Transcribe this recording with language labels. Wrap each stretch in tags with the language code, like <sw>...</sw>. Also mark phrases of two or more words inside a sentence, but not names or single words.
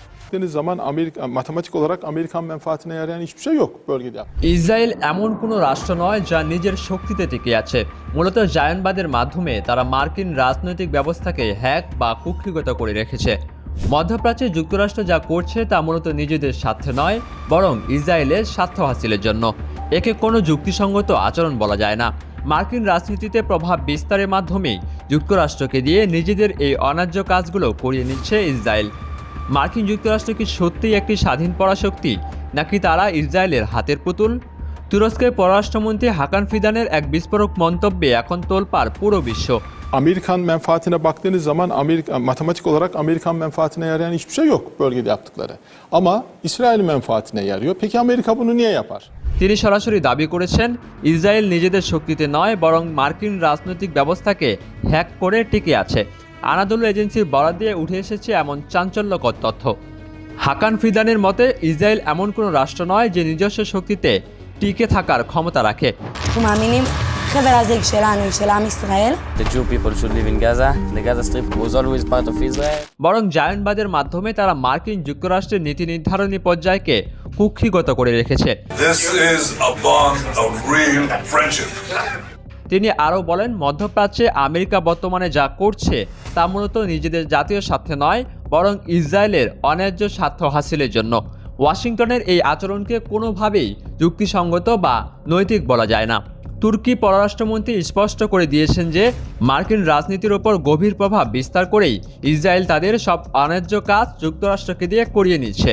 <tr>Baktığınız zaman matematik olarak Amerikan menfaatine yarayan hiçbir şey yok bölgede.</tr> <bn>ইসরায়েল এমন কোনো রাষ্ট্র নয় যা নিজের শক্তিতে টিকে আছে। মূলত জায়নবাদের মাধ্যমে তারা মার্কিন রাজনৈতিক ব্যবস্থাকে হ্যাক বা কুক্ষিগত করে রেখেছে। মধ্যপ্রাচ্যে যুক্তরাষ্ট্র যা করছে তা মূলত নিজেদের স্বার্থে নয়, বরং ইসরায়েলের স্বার্থ হাসিলের জন্য। একে কোনো যুক্তিসঙ্গত আচরণ বলা যায় না। মার্কিন রাজনীতিতে প্রভাব বিস্তারের মাধ্যমেই যুক্তরাষ্ট্রকে দিয়ে নিজেদের এই অন্যায্য কাজগুলো করিয়ে নিচ্ছে ইসরায়েল। মার্কিন যুক্তরাষ্ট্র কি সত্যিই একটি স্বাধীন পরাশক্তি, নাকি তারা ইসরায়েলের হাতের পুতুল? তুরস্কের পররাষ্ট্রমন্ত্রী হাকান ফিদানের এক বিস্ফোরক মন্তব্যে এখন তোলপাড় পুরো বিশ্ব।</bn> <tr>Amerikan menfaatine baktığınız zaman matematik olarak Amerikan menfaatine yarayan hiçbir şey yok bölgede yaptıkları. Ama İsrail menfaatine yarıyor. Peki Amerika bunu niye yapar?</tr> <bn>তিনি সরাসরি দাবি করেছেন, ইসরায়েল নিজেদের শক্তিতে নয়, বরং মার্কিন রাজনৈতিক ব্যবস্থাকে হ্যাক করে টিকে আছে। আনাদোলু এজেন্সির বরাত দিয়ে উঠে এসেছে এমন চাঞ্চল্যকর তথ্য। হাকান ফিদানের মতে, ইসরায়েল এমন কোনো রাষ্ট্র নয় যে নিজস্ব শক্তিতে টিকে থাকার ক্ষমতা রাখে।</bn> <he>חבל הזיג שלנו, של עם ישראל.</he> <en>The Jew people should live in Gaza. The Gaza Strip was always part of Israel.</en> <bn>বরং জায়নবাদের মাধ্যমে তারা মার্কিন যুক্তরাষ্ট্রের নীতি নির্ধারণী পর্যায়কে কুক্ষিগত করে রেখেছে।</bn> <en>This is a bond of real friendship.</en> <bn>তিনি আরও বলেন, মধ্যপ্রাচ্যে আমেরিকা বর্তমানে যা করছে তা মূলত নিজেদের জাতীয় স্বার্থে নয়, বরং ইসরায়েলের অন্যায্য স্বার্থ হাসিলের জন্য। ওয়াশিংটনের এই আচরণকে কোনোভাবেই যুক্তিসঙ্গত বা নৈতিক বলা যায় না। তুর্কি পররাষ্ট্রমন্ত্রী স্পষ্ট করে দিয়েছেন যে মার্কিন রাজনীতির ওপর গভীর প্রভাব বিস্তার করেই ইসরায়েল তাদের সব অন্যায্য কাজ যুক্তরাষ্ট্রকে দিয়ে করিয়ে নিচ্ছে।</bn>